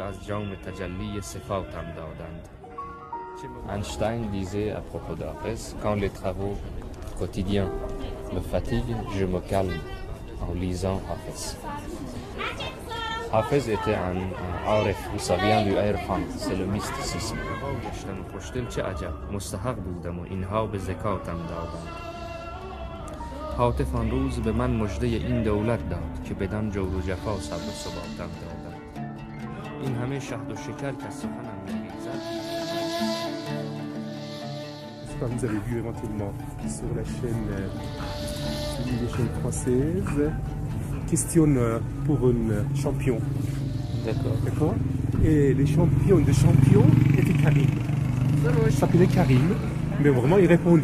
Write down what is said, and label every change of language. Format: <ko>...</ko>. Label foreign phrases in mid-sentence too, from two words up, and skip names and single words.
<fr>Einstein disait à propos d'Hafez, quand les travaux quotidiens me fatiguent, je me calme en lisant Hafez. Hafez était un arif, ça vient du Irfan, c'est le mysticisme.</fr> <fa>حاطف آن روز به من مژده این دولت داد که بدان جور و جفا صبر و ثباتم دادند این همه شهد و شکر که سخنم می‌ریزد.</fa> <fr>Vous avez vu éventuellement sur la chaîne française, questionne pour un champion. D'accord. Et les champions de champions étaient Karim. Il s'appelait Karim, mais vraiment il répondait.</fr>